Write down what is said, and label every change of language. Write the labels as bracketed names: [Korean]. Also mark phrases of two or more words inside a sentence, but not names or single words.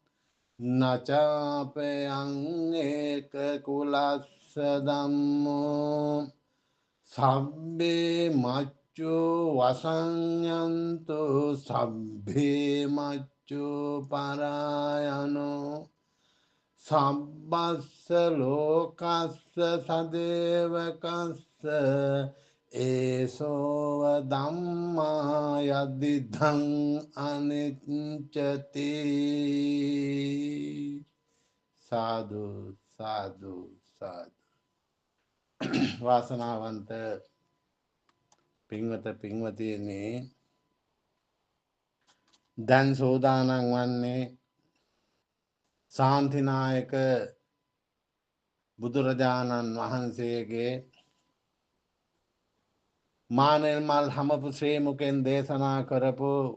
[Pali] නචාපයං ඒක කුලස්ස ධම්මෝ සබ්බේ මච්චු වසඤ්ඤන්තු සබ්බේ මච්චු පරායනෝ සබ්බස්ස ලෝකස්ස සදේවකස්ස ඒසෝව ධම්මා යදිදං අනිච්චති සාදු සාදු සාදු. [Sinhala] වාසනාවන්ත පින්වත පින්වතියනි, දැන් සෝදානම් වන්නේ ශාන්තිනායක බුදුරජාණන් වහන්සේගේ මානෙල්මල් හමපු ශ්‍රී මුකෙන් දේශනා කරපු